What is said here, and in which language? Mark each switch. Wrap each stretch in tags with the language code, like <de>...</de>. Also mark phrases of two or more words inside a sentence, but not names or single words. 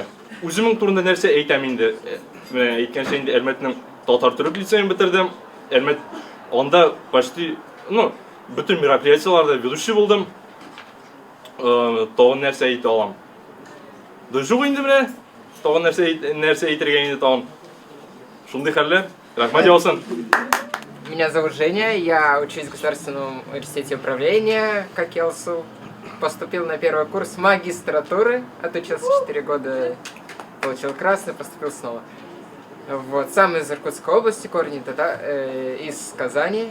<tt>Үземнең турында нәрсә әйтәм инде. Менә әйткәнчә инде Әлмәтнең татар түрек лицейын бетердем. Әлмәт анда почти, bütün мероприятияларда ведущий булдым. Тагын нәрсә әйтә алам. Дожук инде менә. Тагын нәрсә әйтергә инде тагын. Шундый хәлләр. Рахмәт яусын.</tt> <ru>Меня зовут Женя, я учусь в Государственном университете управления, как ЕЛСУ. Поступил на первый курс магистратуры, отучился 4 года, получил красный, поступил снова. Вот, сам из Иркутской области, корни из Казани.</ru>